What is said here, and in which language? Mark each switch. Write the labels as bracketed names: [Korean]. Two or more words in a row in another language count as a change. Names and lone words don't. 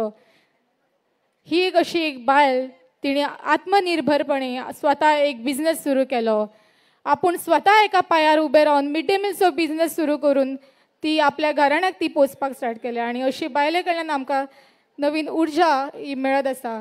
[Konkani] ही एक अशी एक बायल, तिणें आत्मनिर्भरपणे स्वता एक बिझनेस सुरू केलो आपण स्वतः एका पायार उभे राहून [English] mid day meal-cho [Konkani] बिझनेस सुरू करून ती आपल्या घराण्याक ती पोचपाक स्टार्ट केल्या आणि अशी बायले कडल्यान आमकां नवीन उर्जा ही मेळत आसा.